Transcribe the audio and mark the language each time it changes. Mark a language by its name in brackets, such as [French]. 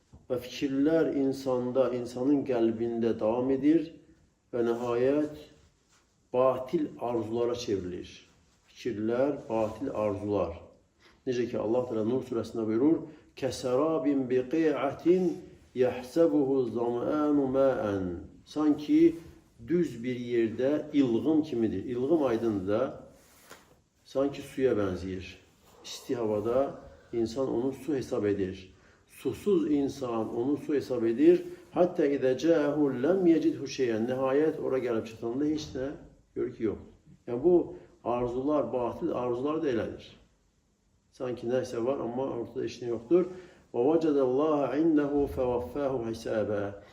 [Azerbaijani] Və fikirlər insanda, insanın qəlbində davam edir və nəhayət batil arzulara çevrilir. Fikirlər, batil arzular. Necə ki, Allah Teala Nur surəsində buyurur, [Arabic] Kəsərabin biqi'atin yəhsəbuhu zam'anu ma'an. [Azerbaijani] Sanki düz bir yerdə ilğım kimidir. İlğım aydındır da, sanki suya bənzəyir. İsti havada insan onu su hesab edir. Susuz insan onu su hesab edir. [Arabic] Hatta idəcəhu ləm yecidhu şeyən. [Azerbaijani] Nəhayət ora gəlib çatanda heç nə görür ki, yox. Yəni bu arzular, batil arzular da elədir. Sanki nəysə var, amma ortada heç nə yoxdur. [Arabic] وَوَجَدَ اللّٰهَ عِنْدَهُ فَوَفَّاهُ حِسَابًا.